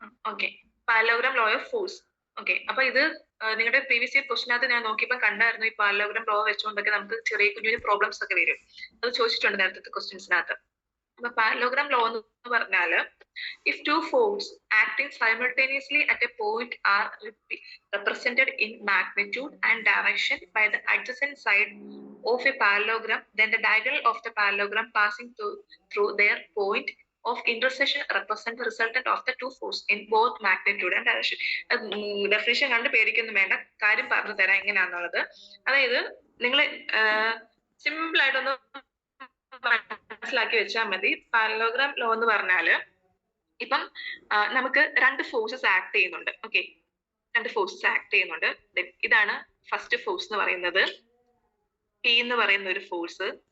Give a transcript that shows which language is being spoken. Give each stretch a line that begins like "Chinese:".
Malayalam: Okay, parallelogram law of force. Okay, അപ്പൊ ഇത് നിങ്ങളുടെ പ്രീവിയസ് ഇയർ ക്വസ്റ്റിനകത്ത് ഞാൻ നോക്കിയപ്പോൾ കണ്ടായിരുന്നു. ഈ പാരലോഗ്രാം ലോ വെച്ചുകൊണ്ടൊക്കെ നമുക്ക് ചെറിയ കുഞ്ഞു പ്രോബ്ലംസ് ഒക്കെ വരും. അത് ചോദിച്ചിട്ടുണ്ട് നേരത്തെ ക്വസ്റ്റ്യൻസിനകത്ത്. അപ്പൊ പാരലോഗ്രാം ലോ എന്ന് പറഞ്ഞാല്
English: If two forces acting simultaneously at a point are represented in magnitude and direction by the adjacent side of a parallelogram, then the diagonal of the parallelogram passing through their point of intersection represent the resultant of the two forces in both magnitude and direction.
Malayalam: Definition കണ്ട് പേടിക്കൊന്നും വേണ്ട, കാര്യം പറഞ്ഞു തരാം എങ്ങനെയാണെന്നുള്ളത്. അതായത് നിങ്ങൾ simple ആയിട്ടൊന്ന് മനസ്സിലാക്കി വെച്ചാൽ മതി. പാരലോഗ്രാം ലോ എന്ന് പറഞ്ഞാല് ഇപ്പം നമുക്ക് രണ്ട് ഫോഴ്സസ് ആക്ട് ചെയ്യുന്നുണ്ട്. ഓക്കെ, രണ്ട് ഫോഴ്സസ് ആക്ട് ചെയ്യുന്നുണ്ട്. ഇതാണ് ഫസ്റ്റ് ഫോഴ്സ് എന്ന് പറയുന്നത്, പി എന്ന് പറയുന്ന ഒരു ഫോഴ്സ്.